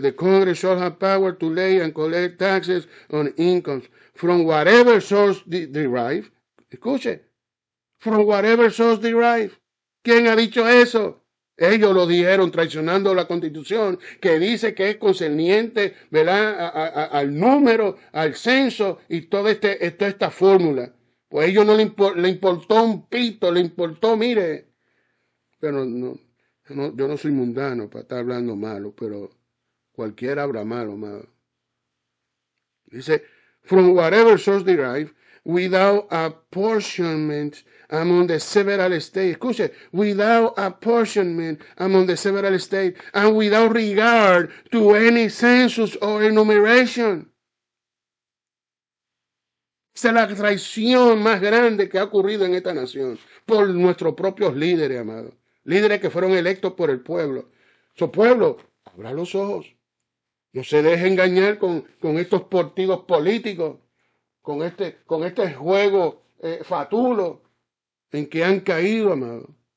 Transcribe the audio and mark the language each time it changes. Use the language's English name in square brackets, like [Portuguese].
[English] The Congress shall have power to lay and collect taxes on incomes from whatever source derive. [Spanish] Escuche, [English] from whatever source derive. [Spanish] ¿Quién ha dicho eso? Ellos lo dijeron traicionando la Constitución, que dice que es concerniente, ¿verdad?, al número, al censo y toda esta fórmula. Pues a ellos no le importó un pito, le importó, mire, pero yo no soy mundano para estar hablando malo, pero cualquiera habla malo, malo. Dice, [English] from whatever source derive, without apportionment among the several states. [Spanish] Escuche, [English] without apportionment among the several states and without regard to any census or enumeration. [Spanish] Esa es la traición más grande que ha ocurrido en esta nación por nuestros propios líderes, amados. Líderes que fueron electos por el pueblo. Su pueblo, abra los ojos. No se deje engañar con estos partidos políticos, con este juego fatulo en que han caído, amado.